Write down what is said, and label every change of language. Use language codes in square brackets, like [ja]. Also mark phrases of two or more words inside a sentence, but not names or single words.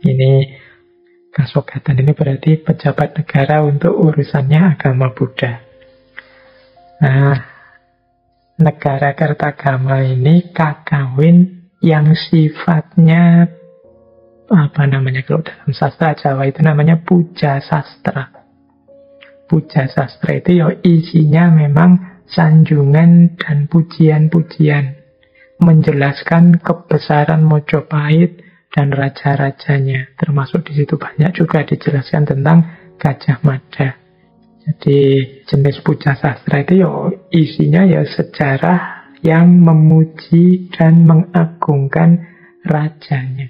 [id] Ini Kasogatan ini berarti pejabat negara untuk urusannya agama Buddha. Nah, negara Kertagama ini kakawin yang sifatnya kalau dalam sastra Jawa itu namanya puja sastra. Puja sastra itu ya isinya memang sanjungan dan pujian-pujian, menjelaskan kebesaran Mojopahit dan raja-rajanya. Termasuk di situ banyak juga dijelaskan tentang Gajah Mada. Jadi jenis puja sastra itu ya isinya ya sejarah yang memuji dan mengagungkan rajanya.